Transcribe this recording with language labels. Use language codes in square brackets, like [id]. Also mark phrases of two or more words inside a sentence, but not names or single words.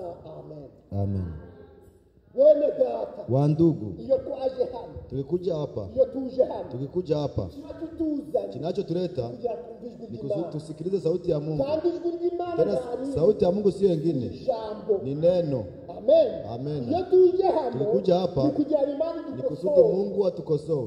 [sw] Amen. Amen. [rn] Bene data, [sw] wandugu, [rn] iyo twaje hano, [sw] tukikuja hapa, kinachotuleta ni tusikilize sauti ya Mungu. Tena sauti ya Mungu sio nyingine, ni neno. Amen. Tulikuja hapa ni kusudi Mungu atukosoe.